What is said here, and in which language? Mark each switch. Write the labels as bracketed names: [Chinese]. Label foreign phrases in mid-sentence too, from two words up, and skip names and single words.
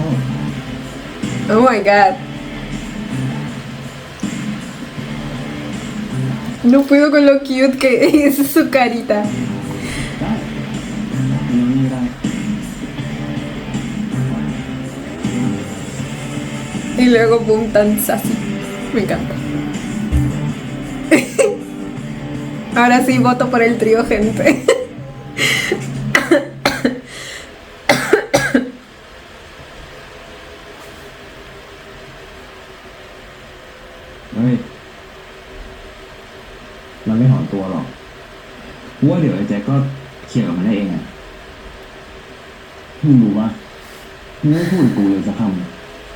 [English] Oh my god. [Spanish] No puedo con lo cute que es su carita. [Thai] ได้นอนนี่ได้ [Spanish] Y luego boom, tan sassy. Me encanta. Ahora sí voto por el trío, gente. [Thai] เฮ้ยเราไม่ถอนตัวหรอกว่าเดี๋ยวไอ้แจ็คก็เคลียร์กับมันได้เองอ่ะมึงรู้ปะมึงไม่พูดกับกูเลยสักคำ